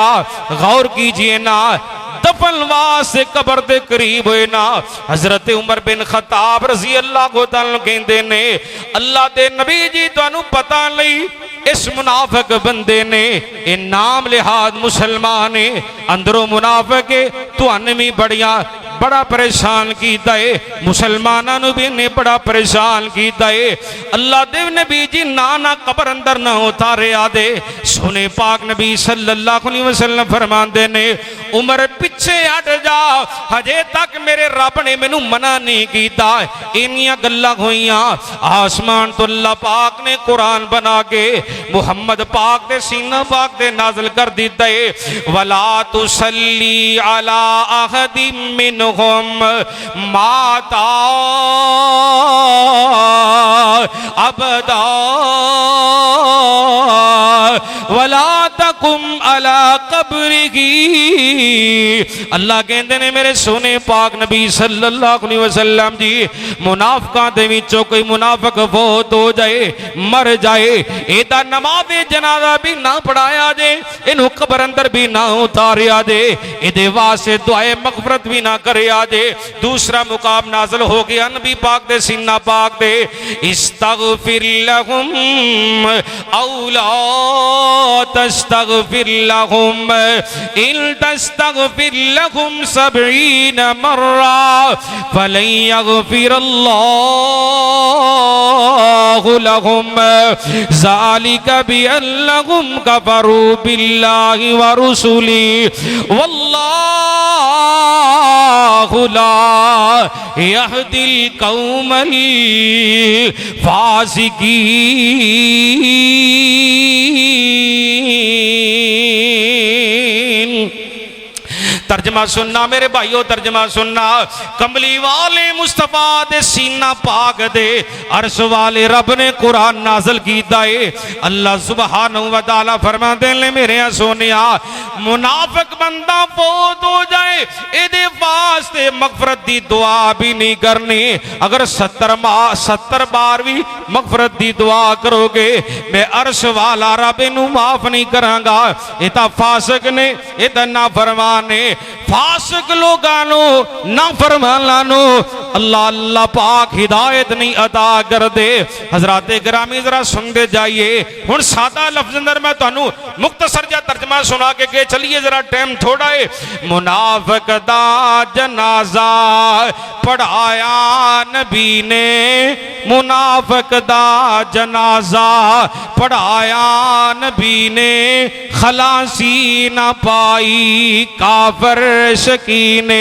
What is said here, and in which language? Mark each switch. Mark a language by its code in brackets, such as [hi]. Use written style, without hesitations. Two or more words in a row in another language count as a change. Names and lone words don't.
[pa] غور کیجیے نا، دفن واسطے قبر دے قریب ہوئے نا حضرت عمر بن خطاب [ar] رضي الله تعالى [pa] کہندے نے، اللہ دے نبی جی تہانوں پتا نہیں اس منافق بندے نے یہ نام لحاظ مسلمان ہے، اندروں منافق ہے، تہانوں بھی بڑا پریشان کیتا ہے، مسلمانوں بھی انہیں بڑا پریشان کیتا ہے. اللہ دے نبی جی نا قبر اندر نا اتارے آدے. سوہنے پاک نبی [ar] صلى الله عليه وسلم [pa] فرماندے نے، عمر پچھے ہٹ جا، ہجے تک میرے رب نے مینوں منع نہیں کیتا. انیاں گلاں ہوئیاں، آسمان تو اللہ پاک نے قرآن بنا کے محمد پاک دے سینہ پاک دے نازل کر دتا ہے. [ar] ولا تصل على أحد منهم مات أبدا ولا تقم على قبره. [pa] اللہ کہتے نے میرے سوہنے پاک نبی [ar] صلى الله عليه وسلم [pa] جی، منافقاں دے وچوں کوئی منافق فوت ہو جائے، مر جائے، ایدا نماز جنازہ بھی نا پڑھایا جے، اینوں قبر اندر بھی نا اتاریا جے، ایدے واسطے دعائے مغفرت بھی نا کریا جے. دوسرا مقام نازل ہو گیا نبی پاک دے سینہ پاک دے, [ar] استغفر لهم أو لا تستغفر لهم إن تستغفر لهم 70 مرة فلن يغفر الله لهم ذلك بأنهم كفروا بالله ورسوله والله لا يهدي القوم الفاسقين. [pa] ترجمہ سننا میرے بھائیوں، ترجمہ سننا. کملی والے مصطفیٰ دے سینہ پاک دے عرش والے رب نے قرآن نازل کیتا ہے. اللہ [ar] سبحانه وتعالى [pa] فرماتے نے، میرے سوہنیا منافق بندہ فوت ہو جائے، ایدے واسطے مغفرت دی دعا بھی نہیں کرنی. اگر 70 بار بھی مغفرت دی دعا کروگے، میں عرش والا رب اینوں معاف نہیں کراں گا. یہ تو فاسق نے، یہ تو نافرمان نے. فاسق لوگانو نا فرمانو اللہ اللہ پاک ہدایت نہیں عطا کر دے. [ur] حضرات گرامی ذرا سنتے جائیے. [pa] ہن سادہ لفظ اندر میں تہانوں مختصر جا ترجمہ سنا کے چلیے، ذرا ٹائم تھوڑا ہے. منافق دا جنازہ پڑھایا نبی نے، منافق دا جنازہ پڑھایا نبی نے، خلاصی نا پائی کافر شکینے.